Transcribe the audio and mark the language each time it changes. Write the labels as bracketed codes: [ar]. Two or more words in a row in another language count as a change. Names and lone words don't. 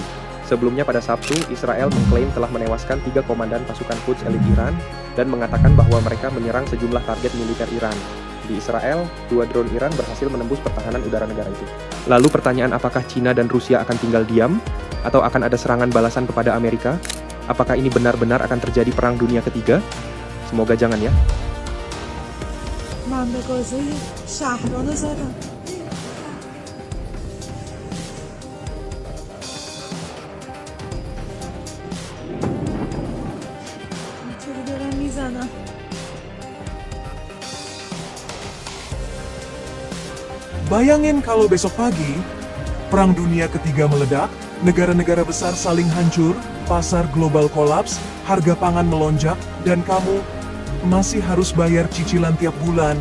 [id] Sebelumnya pada Sabtu, Israel mengklaim telah menewaskan 3 komandan pasukan Quds elit Iran dan mengatakan bahwa mereka menyerang sejumlah target militer Iran. Di Israel, 2 drone Iran berhasil menembus pertahanan udara negara itu. Lalu pertanyaan, apakah China dan Rusia akan tinggal diam? Atau akan ada serangan balasan kepada Amerika? Apakah ini benar-benar akan terjadi perang dunia ketiga? Semoga jangan ya. [fa] من به گازه شهرانو زدم. اینطوری دارم میزنم. [id] Bayangin kalau besok pagi, Perang Dunia Ketiga meledak, negara-negara besar saling hancur, pasar global kolaps, harga pangan melonjak, dan kamu masih harus bayar cicilan tiap bulan.